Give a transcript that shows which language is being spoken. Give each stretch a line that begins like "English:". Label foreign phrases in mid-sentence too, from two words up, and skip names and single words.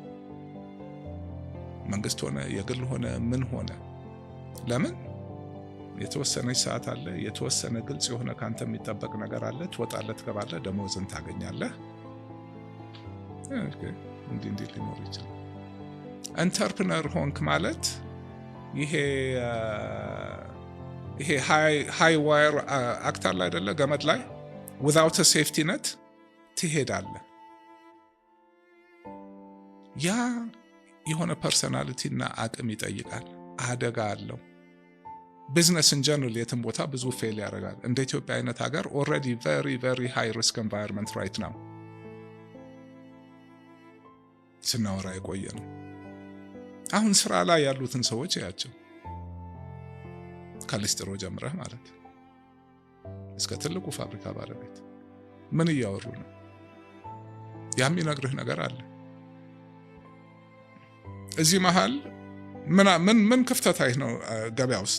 Amharic: መንግስት ሆነ የግል ሆነ ምን ሆነ ለምን የተወሰነች ሰዓት አለ፣ የተወሰነ ግልጽ የሆነ ካንተ የሚጠበቅ ነገር አለ። ትወጣለህ፣ ትገባለህ፣ ደሞዝን ታገኛለህ። እንዲህ ሊኖር ይችላል። ኢንተርፕረነር ሆንክ ማለት ይሄ
English: high wire act
Amharic: አለ አይደለ? ገመድ ላይ
English: without a safety net
Amharic: ትሄዳለህ። ያ የሆነ ፐርሰናሊቲ እና አቅም ይጠይቃል። አደጋ አለው።
English: business in general
Amharic: የትም ቦታ ብዙ ፌል ያደርጋል። እንደ ኢትዮጵያ አይነት ሀገር ኦልሬዲ
English: very high risk environment right now
Amharic: ስናወራ የቆየ ነው። አሁን ስራ ላይ ያሉትን ሰዎች ያቸው ከሊስትሮ ጀምረህ ማለት እስከ ትልቁ ፋብሪካ ባለቤት ምን እያወሩ ነው? የሚነግርህ ነገር አለ። እዚህ መሃል ምን ክፍተት ነው ገበያ ውስጥ?